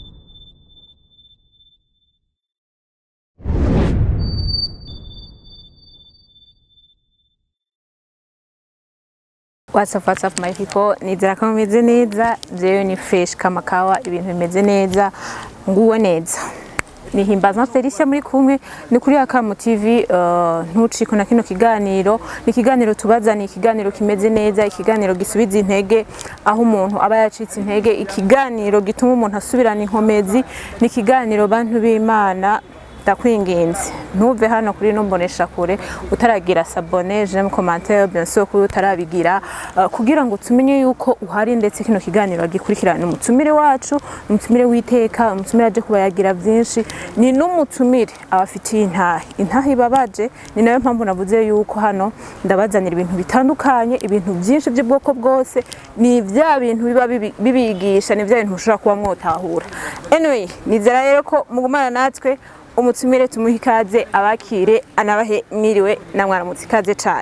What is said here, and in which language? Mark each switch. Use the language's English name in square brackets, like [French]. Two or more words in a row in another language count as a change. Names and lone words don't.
[English] What's up my people, [Rundi] nizera ko mumeze neza, jewe ni fresh [Swahili] kama kawa, [Rundi] ibintu bimeze neza, nguwe neza. Nihimbaza Felicia muri kumwe ni kuri Akamu TV. Ntuciko na kino kiganiro, ni kiganiro tubazani, ikiganiro kimeze neza, ikiganiro gisubiza intege aho umuntu aba yacitse intege, ikiganiro gituma umuntu asubirana inkomezi, ni kiganiro bantu b'Imana. Ndakwinginze ntuve hano kuri nombonesha kure utaragira [French] s'abonner, j'aime commentaire bien sûr [Rundi] ko utarabigira kugira ngo tumenye yuko uhari, ndetse kino kiganiro gikurikirana umutumire wacu, umutumire witeka, umutumire aje kuba yagira byinshi, ni n'umutumire abafitiye intahe ibabaje. Ni nayo mpamvu navuze yuko hano ndabazanira ibintu bitandukanye, ibintu byinshi by'ubwoko bwose, ni bya bintu biba bibigisha, ni bya bintu ushobora kuba mwotahura. Anyway, nizera rero ko mugumana natwe, umutumire tumuha ikaze, abakire anabahe mwiriwe na mwaramutse ikaze cyane.